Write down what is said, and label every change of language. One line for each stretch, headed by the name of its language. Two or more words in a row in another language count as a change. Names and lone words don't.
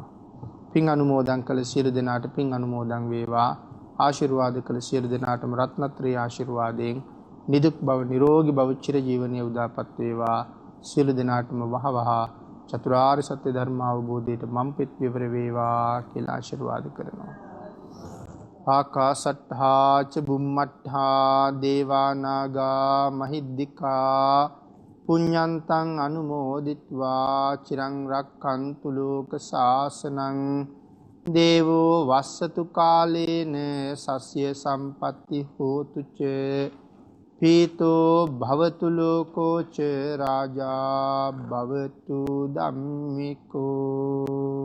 Sinhala: පින් අනුමෝදන් කළ සියලු දෙනාට පින් අනුමෝදන් වේවා. ආශිර්වාද කළ සියලු දෙනාටම රත්නත්‍රි ආශිර්වාදයෙන් නිදුක් බව නිරෝගී බව චිරජීවනයේ උදාපත් වේවා. සියලු දෙනාටම වහවහ චතුරාර්ය සත්‍ය ධර්ම අවබෝධයට මම්පෙත් විවර වේවා කියලා ආශිර්වාද කරනවා.
Pali: ආකාසට්ඨා ච බුම්මට්ඨා දේවා නාග මහිද්దికා පුඤ්ඤන්තං අනුමෝදිත්වා චිරං රක්ඛන්තු ලෝක සාසනං දේවෝ වස්සතු කාලේන සස්ය සම්පatti හෝතු ච පීතෝ භවතු ලෝකෝ ච රාජා භවතු ධම්මිකෝ.